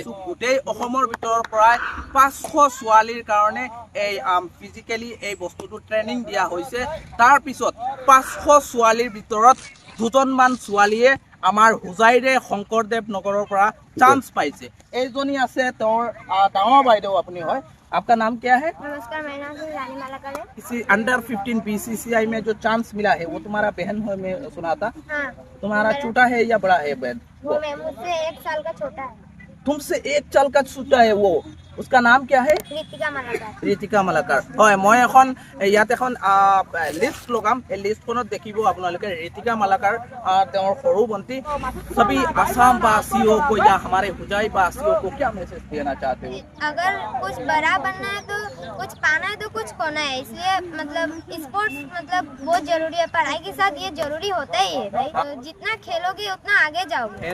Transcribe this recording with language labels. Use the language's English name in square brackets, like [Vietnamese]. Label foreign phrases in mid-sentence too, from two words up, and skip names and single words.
[Assamese] গোটেই অসমৰ ভিতৰৰ পৰাই 500 ছোৱালীৰ কাৰণে এই ফিজিকেলি এই বস্তুটো ট্ৰেইনিং দিয়া হৈছে। তাৰ পিছত 500 ছোৱালীৰ ভিতৰত 2জনমান ছোৱালীয়ে আমাৰ হোজাইৰে শংকৰদেৱ নগৰৰ পৰা চান্স পাইছে। এইজনী আছে তেওঁৰ ডাঙৰ বাইদেউ আপুনি হয়। [Hindi] आपका नाम क्या है? नमस्कार, मेरा नाम है रानी मालाकर है। इसी अंडर 15 BCCI में जो चांस मिला है वो तुम्हारा बहन है, मैं सुना था। हाँ, तुम्हारा छोटा है या बड़ा है बहन? वो मैं मुझसे 1 साल का छोटा है। तुमसे 1 साल का छोटा है वो। उसका नाम क्या है? ऋतिका मालाकर। [Assamese] ঋতিকা মালাকাৰ। হয়, মই এখন ইয়াত এখন লিষ্ট লগাম। এই লিষ্টখনত দেখিব আপোনালোকে ঋতিকা মালাকাৰ তেওঁৰ সৰু ভণ্টি। [Hindi] सभी आसाम वासियों को या हमारे हुजाई वासियों को क्या मैसेज देना चाहते हो? अगर कुछ बड़ा बनना है तो कुछ पाना है तो कुछ खोना है, इसलिए मतलब स्पोर्ट्स मतलब बहुत जरूरी है। पढ़ाई के साथ ये जरूरी होता ही है भाई। तो जितना खेलोगे उतना आगे जाओगे।